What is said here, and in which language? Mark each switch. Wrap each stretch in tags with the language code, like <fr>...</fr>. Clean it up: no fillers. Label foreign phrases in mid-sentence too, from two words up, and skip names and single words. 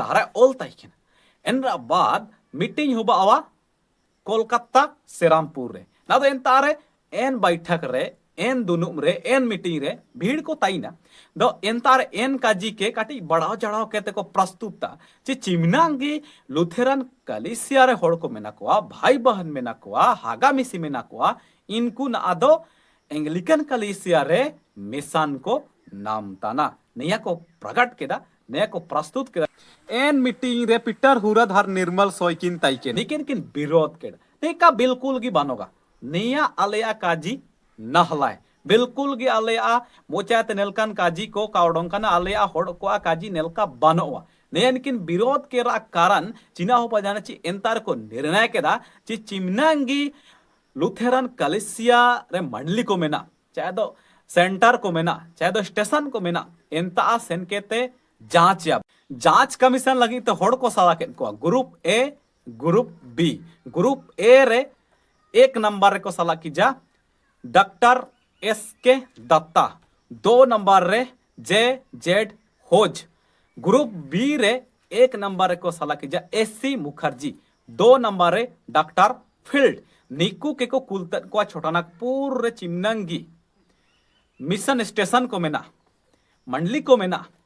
<sat>हरा ओल ताइकिन एनरा बाद मीटिंग हुबा आवा कोलकाता सेरामपुर रे ना तो एन तारे एन बैठक रे एन दुनुम रे एन मीटिंग रे भीड़ को ताइना दो एन तारे एन काजी के काटी बढ़ाव चढ़ाव केते को प्रस्तुतता चे चिमनांगी लुथेरन कलिसिया रे होड़ को मेना कोआ भाई बहन मेना कोआ हागा मिसी मेना कोआ इनको ना आदो एंग्लिकन कलिसिया रे मिशन को नाम ताना नया को प्रकट केदा नया को प्रस्तुत केदा एन मीटिंग रे पीटर हुरद हर निर्मल सोयकिन ताइके निकिन किन विरोध केदा नेका बिल्कुल गी बानोगा नया आलेया काजी नहलाय बिल्कुल गी आलेया मोचात नेलकन काजी को कावडोंकन आलेया होड़ को काजी नेलका बानोवा नेयनकिन विरोध के रा कारण चिना हो पजाने ची एंतार को निर्णय केदा ची चिमनांगी लुथेरन कलिसिया रे मंडली को मेना चाहे दो सेंटर को मेना चाहे दो स्टेशन को मेना एंता सेन केते जांच कमीशन लगी तो होड़ को साला के को</sat> <en>group A group B group A</en> <sat>रे 1 नंबर रे को साला की जा डॉक्टर एस के दत्ता 2 नंबर रे जे जेड होज ग्रुप बी रे 1 नंबर रे को साला की जा एससी मुखर्जी 2 नंबर रे डॉक्टर फील्ड निकू के को कुलतन को छोटानागपुर रे चिमनंगी</sat> <en>mission station</en> <sat>को मेना मंडली को मेना</sat>